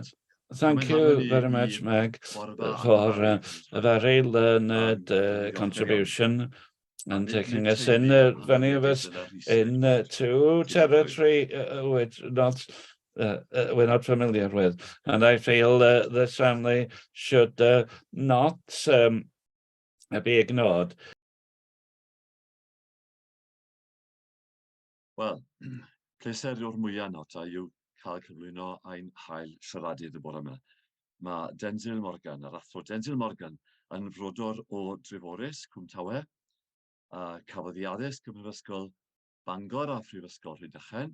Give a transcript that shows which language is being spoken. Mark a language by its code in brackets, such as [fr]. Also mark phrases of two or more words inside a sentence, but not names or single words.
[en] Thank you very much, Meg, for a very learned contribution and taking us in, many of us, into territory which we're not familiar with. And I feel this family should not be ignored. [cy] Wel, pleser o'r mwyaf nota yw cael cyflwyno ein hael siaradydd y bore yma. Mae Densil Morgan, yr athro Densil Morgan, yn frodor o Dreforys, Cwm Tawe, a cafodd ei addysg ym Mhrifysgol Bangor a Phrifysgol Rhydychen.